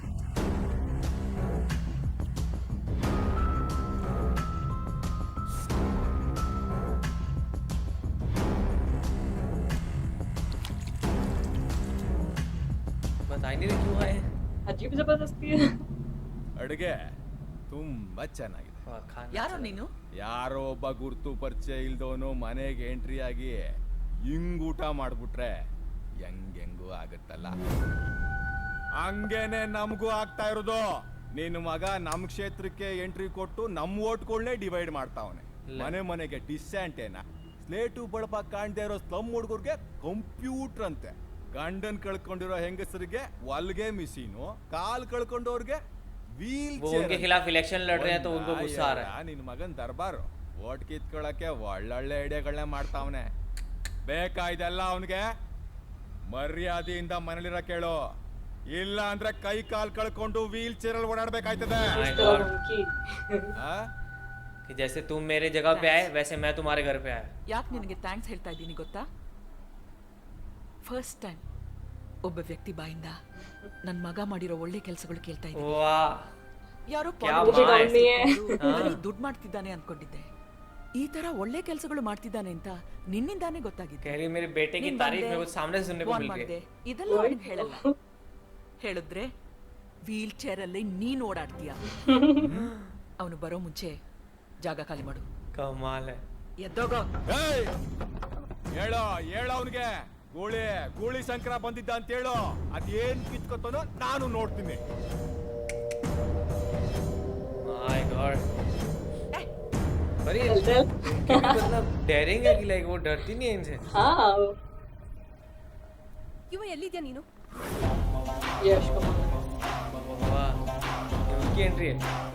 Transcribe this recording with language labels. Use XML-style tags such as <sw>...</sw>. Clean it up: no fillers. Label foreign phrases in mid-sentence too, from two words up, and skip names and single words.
<hi>बता ही नहीं रहे क्यों आए हैं। अजीब जबरदस्ती है।</hi> <kn>ಅಡುಗೆ ತುಂಬಾ ಚೆನ್ನಾಗಿದೆ.</kn> <hi>हाँ, खाना</hi> <kn>ಯಾರೋ</kn> <hi>अच्छा</hi> <kn>ನೀನು ಯಾರೋ ಒಬ್ಬ ಗುರ್ತು ಪರಿಚಯ ಇಲ್ದವನು ಮನೆಗೆ ಎಂಟ್ರಿ ಆಗಿ ಹಿಂಗ್ ಊಟ ಮಾಡ್ಬಿಟ್ರೆ ಹೆಂಗೆಂಗೂ ಆಗತ್ತಲ್ಲ. ಹಂಗೇನೆ ನಮಗೂ ಆಗ್ತಾ ಇರೋದು. ನಿನ್ನ ಮಗ ನಮ್ ಕ್ಷೇತ್ರಕ್ಕೆ ಎಂಟ್ರಿ ಕೊಟ್ಟು ನಮ್ ಓಟ್ಗಳನ್ನೇ ಡಿವೈಡ್ ಮಾಡ್ತಾವನೆ. ಮನೆ ಮನೆಗೆ ಡಿಸ್ಯಾಂಟೇನ ಸ್ಲೇಟು ಬಳಪ ಕಾಣ್ದೇ ಇರೋ ಸ್ಲಮ್ ಹುಡುಗರಿಗೆ ಕಂಪ್ಯೂಟರ್ ಅಂತೆ. ಗಂಡನ್ ಕಳ್ಕೊಂಡಿರೋ ಹೆಂಗಸರಿಗೆ ಹೊಲ್ಗೆ ಮಿಷಿನು, ಕಾಲ್ ಕಳ್ಕೊಂಡವ್ರಿಗೆ ವೀಲ್</kn> <hi>वो उनके खिलाफ इलेक्शन लड़ रहे हैं तो उनको गुस्सा आ रहा है।</hi> <kn>ನಿನ್ ಮಗನ್ ದರ್ಬಾರು ಓಟ್ ಕಿತ್ಕೊಳಕ್ಕೆ ಒಳ್ಳೊಳ್ಳೆ ಐಡಿಯಾಗಳನ್ನ ಮಾಡ್ತಾವನೆ. ಬೇಕಾ ಇದೆಲ್ಲ ಅವನಿಗೆ? ಮರ್ಯಾದೆಯಿಂದ ಮನೇಲಿರ ಕೇಳು, ಇಲ್ಲ ಅಂದ್ರೆ ಕೈ ಕಾಲ್ ಕಳ್ಕೊಂಡು</kn> <en>wheel chair</en> <kn>ಅಲ್ಲಿ ಓಡಾಡ್ಬೇಕಾಯ್ತದೆ.</kn> <en>My</en> <hi>इस तरह</hi> <en>God.</en> <hi>उनकी ಆ? कि जैसे तुम मेरे जगह पे आए वैसे मैं तुम्हारे घर पे आया।</hi> <kn>ಯಾಕೆ ನಿನಗೆ ಥ್ಯಾಂಕ್ಸ್ ಹೇಳ್ತಾ ಇದ್ದೀನಿ ಗೊತ್ತಾ?</kn> <en>first time</en> <kn>ಒಬ್ಬ ವ್ಯಕ್ತಿ ಬಾಯಿಂದ ನನ್ನ ಮಗ ಮಾಡಿರೋ ಒಳ್ಳೆ ಕೆಲಸಗಳು ಕೇಳ್ತಾ ಇದ್ದೀನಿ.</kn> <hi>वाह,</hi> <kn>ಯಾರೋ</kn> <hi>क्या मुझे माँ है। काम नहीं है।</hi> <kn>ದುಡ್ಡು ಮಾಡ್ತಿದ್ದಾನೆ ಅನ್ಕೊಂಡಿದ್ದೆ. ಈ ತರ ಒಳ್ಳೆ ಕೆಲಸಗಳು ಮಾಡ್ತಿದ್ದಾನೆ ಅಂತ ನಿನ್ನಿಂದಾನೇ ಗೊತ್ತಾಗಿದೆ.</kn> <hi>कह रही मेरे बेटे की तारीफ मेरे को सामने से सुनने को मिल गई।</hi> <kn>ಇದೆಲ್ಲ ಅವನಿಗೆ ಹೇಳಲ್ಲ. ಹೇಳಿದ್ರೆ</kn> <en>wheel chair</en> <kn>ಅಲ್ಲಿ ನೀನ್ ಓಡಾಡ್ತೀಯ. ಅವನು ಬರೋ ಮುಂಚೆ ಜಾಗ ಖಾಲಿ ಮಾಡು.</kn> <hi>कमाल है।</hi> <kn>ಎದ್ದೋಗೋ. ಏಯ್! ಹೇಳೋ ಹೇಳೋ ಅವನಿಗೆ ಗೂಳಿ ಸಂಕ್ರ ಬಂದಿದ್ದ ಅಂತ ಹೇಳು. ಅದೇನ್ ಕಿತ್ಕೊತಾನೋ ನಾನು ನೋಡ್ತೀನಿ.</kn> <en>My God।</en> <hi>पर ये चल चल। इनकी भी मतलब डेयरिंग है कि लाइक वो डरती नहीं है इनसे। हाँ</hi> <kn>ಇವ ಎಲ್ಲಿದ್ಯಾ ನೀನು?</kn> <hi>यश कुमार। वाह, ये उनकी एंट्री है।</hi>